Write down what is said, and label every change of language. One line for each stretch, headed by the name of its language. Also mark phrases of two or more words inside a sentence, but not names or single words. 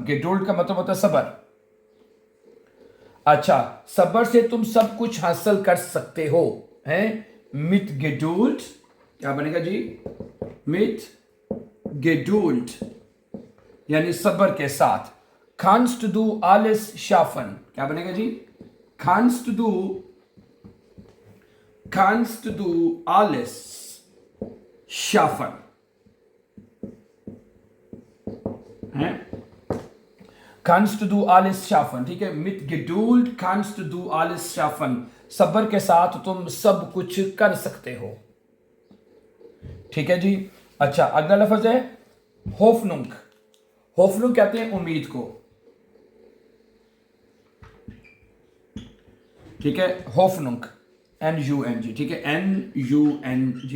Urdu: گیڈولڈ کا مطلب ہوتا ہے صبر۔ اچھا، صبر سے تم سب کچھ حاصل کر سکتے ہو، ہیں.
German: mit Geduld
Urdu: کیا بنے گا جی?
German: mit Geduld
Urdu: یعنی صبر کے ساتھ.
German: kannst du alles schaffen
Urdu: کیا بنے گا جی?
German: kannst du alles schaffen, है। kannst du alles schaffen,
Urdu: ٹھیک ہے.
German: mit Geduld kannst du alles schaffen,
Urdu: صبر کے ساتھ تم سب کچھ کر سکتے ہو، ٹھیک ہے جی. اچھا، اگلا لفظ ہے ہوفنونگ۔ ہوفنونگ کہتے ہیں امید کو، ٹھیک ہے. ہوفنونگ NUNG، ٹھیک ہے، NUNG.